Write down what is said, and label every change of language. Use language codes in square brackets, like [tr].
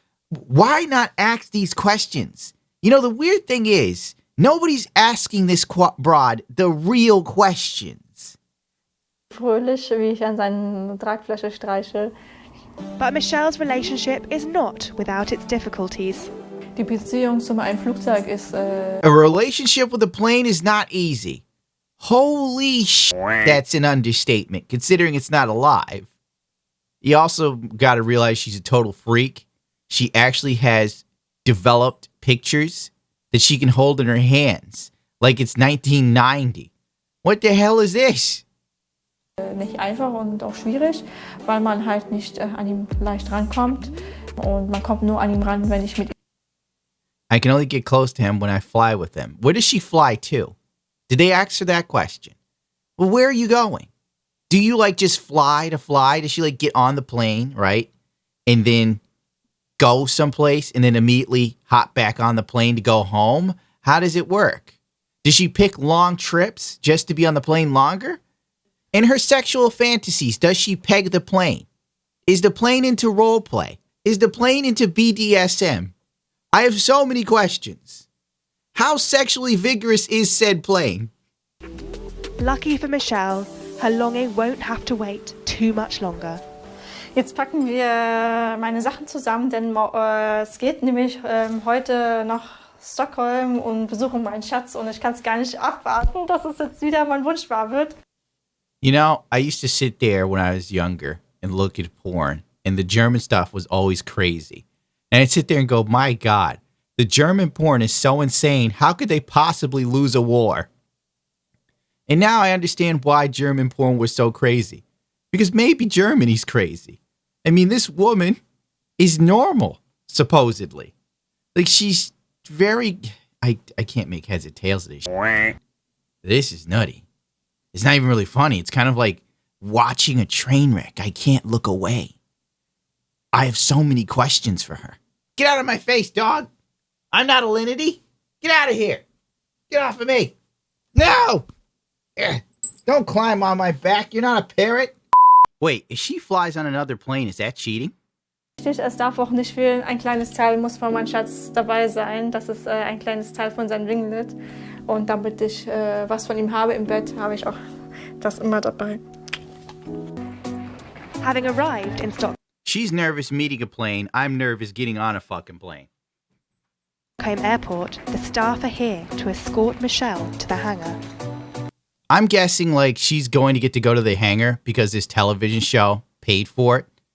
[en] Why not ask these questions? You know, the weird thing is, nobody's asking this broad the real questions. [de] Fröhlich, wie ich an seine Tragfläche streiche. [en] But Michelle's relationship is not without its difficulties. [de] Die Beziehung zu einem Flugzeug ist... [en] A relationship with a plane is not easy. Holy shit, that's an understatement, considering it's not alive. You also got to realize she's a total freak. She actually has developed pictures that she can hold in her hands, like it's 1990. What the hell is this? [de] Nicht einfach und auch schwierig, weil man halt nicht an ihm leicht rankommt. Und man kommt nur an ihm ran, wenn ich mit ihm... [en] I can only get close to him when I fly with him. Where does she fly to? Did they ask her that question? Well, where are you going? Do you like just fly to fly? Does she like get on the plane, right? And then go someplace and then immediately hop back on the plane to go home? How does it work? Does she pick long trips just to be on the plane longer? In her sexual fantasies, does she peg the plane? Is the plane into role play? Is the plane into BDSM? I have so many questions. How sexually vigorous is said plane? Lucky for Michelle, her longing won't have to wait too much longer. [de] Jetzt packen wir meine Sachen zusammen, denn es geht nämlich heute nach Stockholm und besuchen meinen Schatz und ich kann es gar nicht abwarten, dass es jetzt wieder mein Wunsch wahr wird. [en] You know, I used to sit there when I was younger and look at porn, and the German stuff was always crazy. And I'd sit there and go, my God, the German porn is so insane. How could they possibly lose a war? And now I understand why German porn was so crazy. Because maybe Germany's crazy. I mean, this woman is normal, supposedly. Like, she's very... I can't make heads or tails of this shit. This is nutty. It's not even really funny. It's kind of like watching a train wreck. I can't look away. I have so many questions for her. Get out of my face, dog. I'm not a linity. Get out of here. Get off of me. No! Don't climb on my back. You're not a parrot. Wait, if she flies on another plane, is that cheating? [de] Es darf auch nicht fehlen, ein kleines Teil muss von meinem Schatz dabei sein. Das ist ein kleines Teil von seinem Ringlet. Und damit ich was von ihm habe im Bett, habe ich auch das immer dabei. [en] Having arrived in Stockholm She's nervous meeting a plane. I'm nervous getting on a fucking plane. Airport, the staff are here to escort Michelle to the hangar. I'm guessing, like, she's going to get to go to the hangar because this television show paid for it.